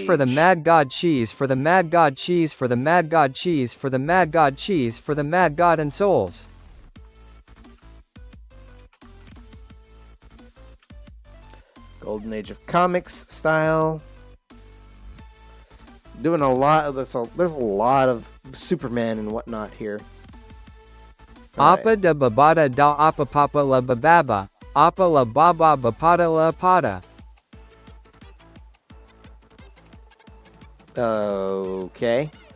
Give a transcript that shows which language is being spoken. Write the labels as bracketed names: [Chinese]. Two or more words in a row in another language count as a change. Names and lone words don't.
[English] for the Mad God, cheese for the Mad God, cheese for the Mad God, cheese for the Mad God, cheese for the Mad God and souls. Golden Age of Comics style. doing a lot. There's a lot of Superman and whatnot here. Appa da babada da appa papa la bababa. Appa la baba bapada la pada. Okay.